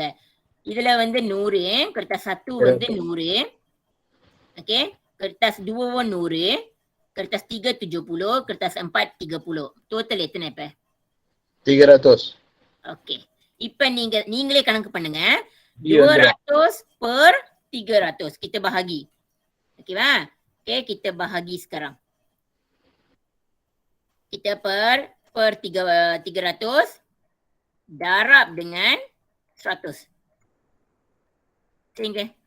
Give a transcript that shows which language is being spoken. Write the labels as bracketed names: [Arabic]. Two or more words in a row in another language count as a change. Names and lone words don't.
[Tamil] இதுல வந்து 100, kertas 1 வந்து 100. ஓகே, [Malay] kertas 2 100, kertas 3 70, kertas 4 30. [Tamil] டோட்டல் எத்தனை இப்ப? 300. ஓகே, இப்ப நீங்களே கணக்கு பண்ணுங்க. [Malay] 200 per 300 kita bahagi. Okeylah. Okay, kita bahagi sekarang. Kita per 300 darab dengan 100. Sehingga